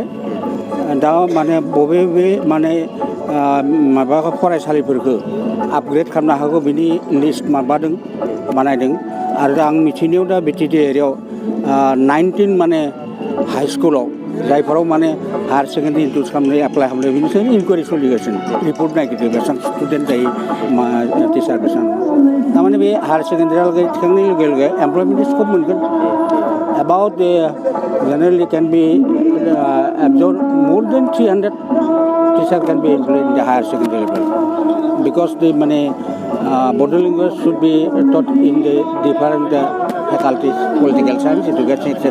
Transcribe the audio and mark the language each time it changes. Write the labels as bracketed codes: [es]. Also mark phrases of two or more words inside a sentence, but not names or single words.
[brx] दा माने बबे माने माबा फरायसालिफोरखौ आपग्रेड खालामनो हागौ बिनि लिस्ट माबादों बानायदों आरो आं मिथिनायाव दा बिटिडि एरियायाव 19 माने हाई स्कुलाव जायफोराव माने [en] higher secondary [brx] इन्ट्रुस खालामनो एप्लाइ खालामनो बिनि सायाव इनकुवारि सोलिगासिनो रिपर्ट नागिरदों बेसेबां स्टुडेन्ट जायो टिचार बेसेबां थारमाने बे हायार सेकेन्डारियाव थिखांनाय लोगो लोगो एमप्लयमेन्टनि स्कप मोनगोन [en] about generally can be absorbed more than 300 teachers can be employed in the higher secondary level because the Bodo language should be taught in the different faculties, political science, education, etc.